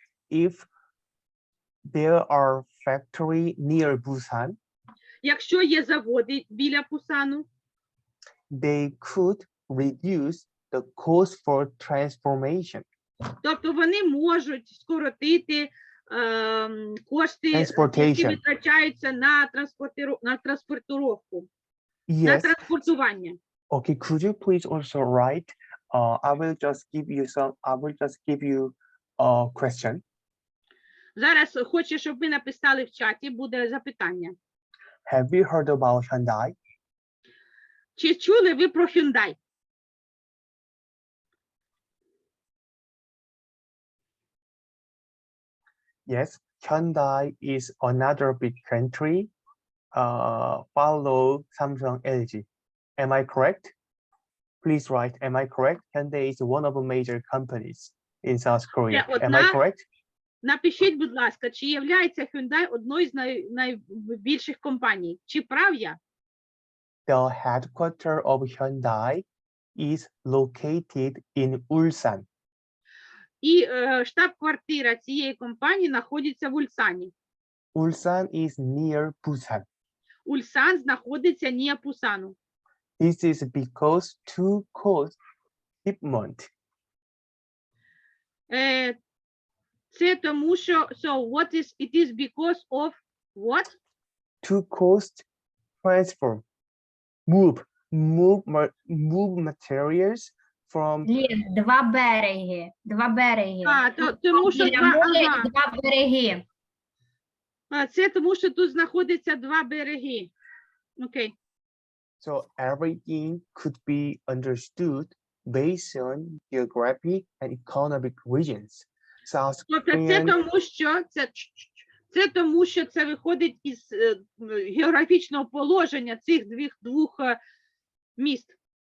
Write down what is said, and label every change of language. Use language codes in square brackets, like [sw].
[en] If there are factory near Busan, [uk] якщо є заводи біля Пусану, [en] they could reduce the cost for transformation. [uk] Тобто вони можуть скоротити кошти, які витрачаються на транспортировку, на транспортування. [en] Okay, could you please also write? I will just give you a question. [uk] Зараз хочу, щоб ви написали в чаті, буде запитання. [en] Have you heard about Hyundai? [uk] Чи чули ви про Hyundai? [en] Yes, Hyundai is another big country. Follow Samsung, LG. Am I correct? Please write. Am I correct? Hyundai is one of the major companies in South Korea. Am I correct? [uk] Напишіть, будь ласка, чи являється Hyundai одною з найбільших компаній? Чи прав я? [en] The headquarters of Hyundai is located in Ulsan. [uk] І штаб-квартира цієї компанії знаходиться в Ульсані. [en] Ulsan is near Busan. [uk] Ульсан знаходиться [en] near [uk] Пусану. [en] This is because to cost shipment. [uk] Це тому, що [en] it is because of what? To cost transform, move materials from [uk] Лін, два береги. Два береги. Тому що Біля два, моря і два береги. це тому що тут знаходяться два береги. Окей. [en] so everything could be understood based on geography and economic regions. South [uk] Тобто це [en] Korean [uk] тому, що це тому, що це виходить із географічного положення цих двох міст.